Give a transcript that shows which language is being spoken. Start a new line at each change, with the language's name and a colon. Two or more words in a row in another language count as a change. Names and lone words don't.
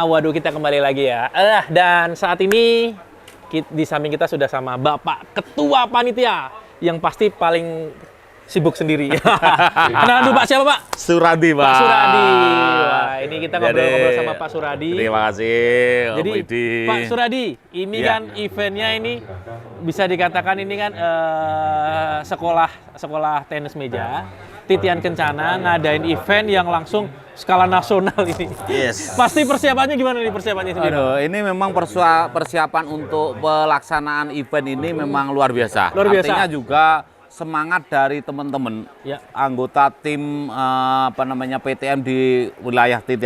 Indonesian: Waduh, kita kembali lagi ya. Dan saat ini di samping kita sudah sama Bapak Ketua Panitia yang pasti paling sibuk sendiri. Kenalan dulu Pak, siapa Pak? Suradi, Pak. Pak Suradi. Wah, ini kita ngobrol-ngobrol sama Pak Suradi. Terima kasih, Om Jadi Widi. Pak Suradi, ini Iya. kan eventnya ini bisa dikatakan ini kan sekolah tenis meja. Titian Kencana ngadain event yang langsung skala nasional ini. Yes. Pasti persiapannya gimana nih persiapannya sendiri? Aduh, ini memang persiapan untuk pelaksanaan event ini memang luar biasa. Luar biasa. Artinya juga semangat dari teman-teman Ya. anggota tim PTM di wilayah Titian